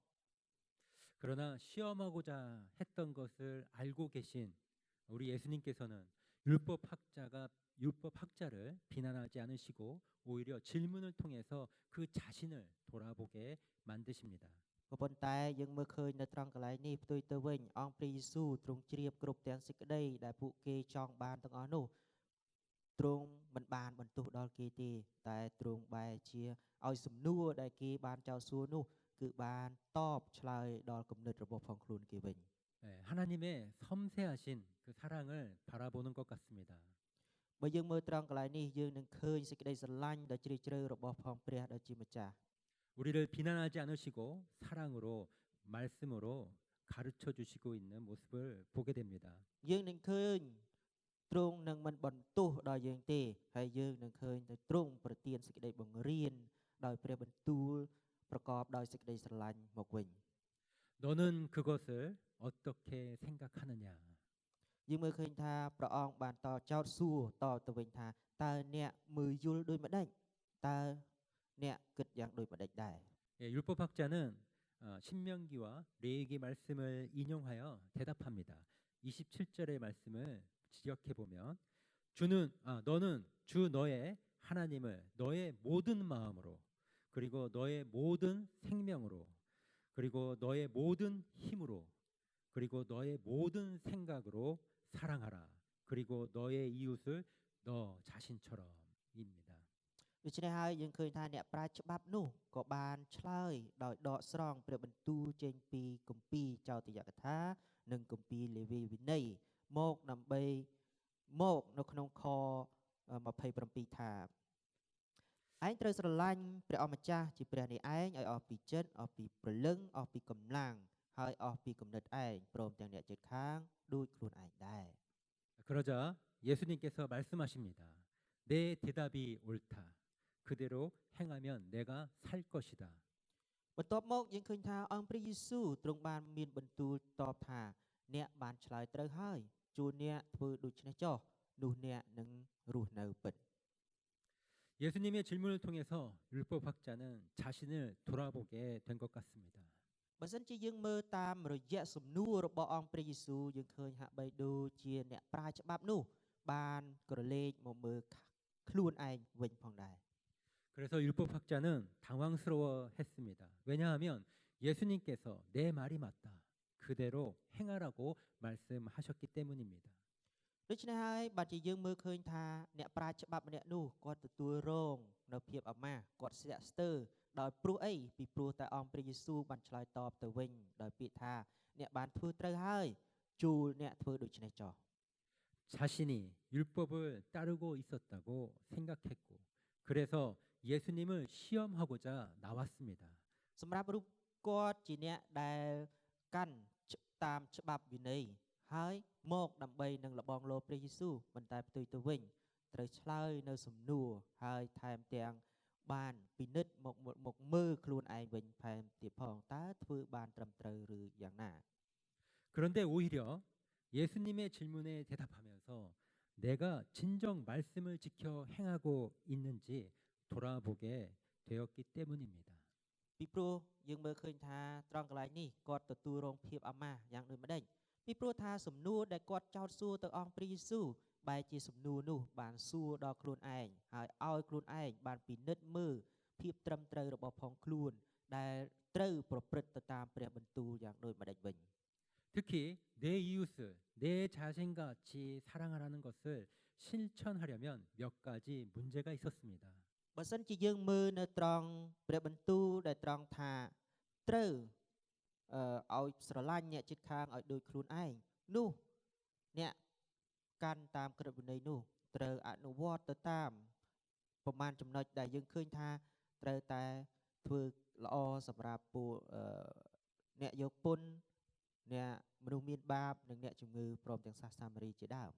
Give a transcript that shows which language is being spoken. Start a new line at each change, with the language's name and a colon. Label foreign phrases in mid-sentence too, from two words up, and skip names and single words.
Korean: 그러나 시험하고자 했던 것을 알고 계신 우리 예수님께서는 율법학자를 비난하지 않으시고 오히려 질문을 통해서 그 자신을 돌아보게 만드십니다.
Khmer: ក៏ប៉ុន្តែយើងមើលឃើញនៅត្រង់កន្លែងនេះផ្ទុយទៅវិញអង្គព្រះយេស៊ូវទ្រង់ជ្រាបគ្រប់ទាំងសេចក្តីដែលពួកគេចង់បានទាំងអស់នោះទ្រង់មិនបានបន្ទោសដល់គេទេតែទ្រង់បែរជាឲ្យសំណួរដែលគេបានចោទសួរនោះគឺបានតបឆ្លើយដល់គំនិតរបស់ផងខ្លួនគេវិញ
Korean: 네, 하나님의 섬세하신 그 사랑을 바라보는 것 같습니다.
Khmer: បើយើងមើលត្រង់កន្លែងនេះយើងនឹងឃើញសេចក្តីស្រឡាញ់ដ៏ជ្រាលជ្រៅរបស់ផងព្រះដ៏ជាម្ចាស់
Korean: 우리를 비난하지 않으시고 사랑으로 말씀으로 가르쳐 주시고 있는 모습을 보게 됩니다.
Khmer: យើងនឹងឃើញទ្រង់នឹងមិនបន្ទោសដល់យើងទេហើយយើងនឹងឃើញទៅទ្រង់ប្រទានសេចក្តីបង្រៀនដោយព្រះបន្ទូលប្រកបដោយសេចក្តីស្រឡាញ់មកវិញ
Korean: 너는 그것을 어떻게 생각하느냐?
Khmer: យើងមើលឃើញថាព្រះអង្គបានតចោតសួរតទៅវិញថាតើអ្នកមើលយល់ដូចម្ដេចតើអ្នកគិតយ៉ាងដូចម្ដេចដែរ
Korean: 예, 율법학자는 신명기와 레위기 말씀을 인용하여 대답합니다. 27절의 말씀을 지적해 보면 너는 주 너의 하나님을 너의 모든 마음으로 그리고 너의 모든 생명으로 그리고 너의 모든 힘으로 그리고 너의 모든 생각으로 사랑하라. 그리고 너의 이웃을 너 자신처럼입니다.
Khmer: ដូច្នេះហើយយើងឃើញថាអ្នកប្រាជ្ញច្បាប់នោះក៏បានឆ្លើយដោយដកស្រង់ព្រះបន្ទូលចេញពីគម្ពីរចោទយកថានិងគម្ពីរលេវីវិន័យមកនៅក្នុងខ27ថាឯងត្រូវស្រឡាញ់ព្រះអម្ចាស់ជាព្រះនៃឯងឲ្យអស់ពីចិត្តអស់ពីព្រលឹងអស់ពីកម្លាំងហើយអស់ពីគំនិតឯងព្រមទាំងអ្នកជិតខាងដូចខ្លួនឯងដែរ
Korean: 그러자 예수님께서 말씀하십니다. 내 대답이 옳다. 그대로 행하면 내가 살 것이다.
Khmer: បន្ទាប់មកយើងឃើញថាអង្គព្រះយេស៊ូវទ្រង់បានមានបន្ទូលតបថាអ្នកបានឆ្លើយត្រូវហើយជួនអ្នកធ្វើដូច្នេះចុះនោះអ្នកនឹងរស់នៅពិត
Korean: 예수님의 질문을 통해서 율법학자는 자신을 돌아보게 된 것 같습니다.
Khmer: បើសិនជាយើងមើលតាមរយៈសំណួររបស់អង្គព្រះយេស៊ូវយើងឃើញហាក់បីដូចជាអ្នកប្រាជ្ញច្បាប់នោះបានក្រឡេកមកមើលខ្លួនឯងវិញផងដែរ
Korean: 그래서 율법학자는 당황스러워했습니다. 왜냐하면 예수님께서 내 말이 맞다. 그대로 행하라고 말씀하셨기 때문입니다.
Khmer: ដូច្នេះហើយបាទជាយើងមើលឃើញថាអ្នកប្រាជ្ញច្បាប់ម្នាក់នោះគាត់ទទួលរងនៅភាពអាម៉ាស់គាត់ស្ទាក់ស្ទើរដោយព្រោះអីពីព្រោះតែអង្គព្រះយេស៊ូវបានឆ្លើយតបទៅវិញដោយពាក្យថាអ្នកបានធ្វើត្រូវហើយជួលអ្នកធ្វើដូច្នេះចុះ
Korean: 자신이 율법을 따르고 있었다고 생각했고 그래서 예수님을 시험하고자 나왔습니다.
Khmer: សម្រាប់រូបគាត់ជាអ្នកដែលកាន់តាមច្បាប់វិន័យហើយមកដើម្បីនឹងលបងលោព្រះយេស៊ូវមិនតែផ្ទុយទៅវិញត្រូវឆ្លើយនៅសំណួរហើយថែមទាំងបានពិនិត្យមកមើលខ្លួនឯងវិញថែមទៀតផងតើធ្វើបានត្រឹមត្រូវឬយ៉ាងណា
Korean: 그런데 오히려 예수님의 질문에 대답하면서 내가 진정 말씀을 지켜 행하고 있는지 돌아보게 되었기 때문입니다.
Khmer: ពីព្រោះយើងមើលឃើញថាត្រង់កន្លែងនេះគាត់ទទួលរងភាពអាម៉ាស់យ៉ាងដូចម្ដេចពីព្រោះថាសំណួរដែលគាត់ចោទសួរទៅអង្គព្រះយេស៊ូវបែរជាសំណួរនោះបានសួរដល់ខ្លួនឯងហើយឲ្យខ្លួនឯងបានពិនិត្យមើលភាពត្រឹមត្រូវរបស់ផងខ្លួនដែលត្រូវប្រព្រឹត្តទៅតាមព្រះបន្ទូលយ៉ាងដូចម្ដេចវិញ
Korean: 특히 내 이웃을 내 자신과 같이 사랑하라는 것을 실천하려면 몇 가지 문제가 있었습니다.
Khmer: បើសិនជាយើងមើលនៅត្រង់ព្រះបន្ទូលដែលត្រង់ថាត្រូវឲ្យស្រឡាញ់អ្នកជិតខាងឲ្យដូចខ្លួនឯងនោះអ្នកកាន់តាមក្រឹតវិន័យនោះត្រូវអនុវត្តទៅតាមប្រមាណចំណុចដែលយើងឃើញថាត្រូវតែធ្វើល្អសម្រាប់ពួកអ្នកយកពន្ធអ្នកមនុស្សមានបាបនិងអ្នកជំងឺព្រមទាំងសាសនាមេរីជាដើម